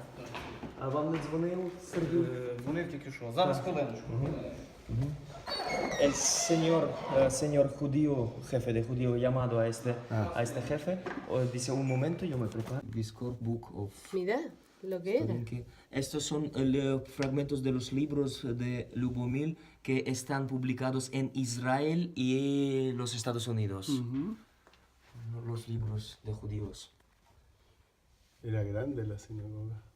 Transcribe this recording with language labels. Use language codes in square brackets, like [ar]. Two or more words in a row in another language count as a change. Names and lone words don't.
[uk] А вам не дзвонив Сергій? Дзвонив тільки що. Зараз хвилиночку. [es] El señor judío, jefe de judío, llamado a este jefe, dice un momento, yo me preparo. [en] Discord Book of [es] Mira lo que era. Studenke. Estos son fragmentos de los libros de Lubomil que están publicados en Israel y los Estados Unidos. Los libros de judíos. Era grande la sinagoga.